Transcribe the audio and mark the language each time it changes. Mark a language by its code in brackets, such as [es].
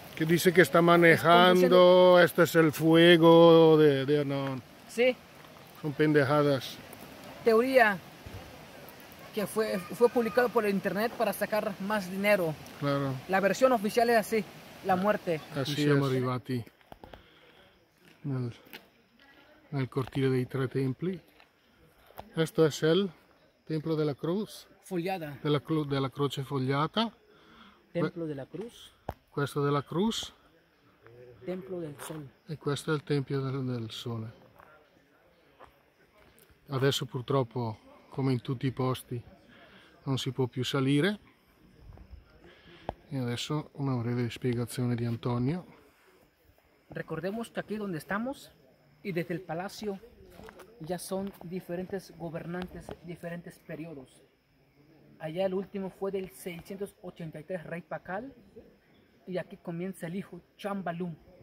[es] Que dice que está manejando, este es el fuego, no, Sí, son pendejadas. teoría que fue publicado por el internet para sacar más dinero. Claro. La versión oficial es así, la muerte. [it] Así siamo arrivati nel cortile dei tre templi. Questo è il templo della cruz, [es] Foliada. [it] della croce fogliata. [es] Templo de la Cruz. [it] Questo della cruz [es] Templo del Sol. [it] e questo è il tempio del sole. Adesso purtroppo, come in tutti i posti, non si può più salire. E adesso una breve spiegazione di Antonio. [es] Recordemos que aquí donde estamos y desde el palacio ya son diferentes gobernantes, diferentes periodos. Allá el último fue del 683 rey Pacal y aquí comienza el hijo Chambalum.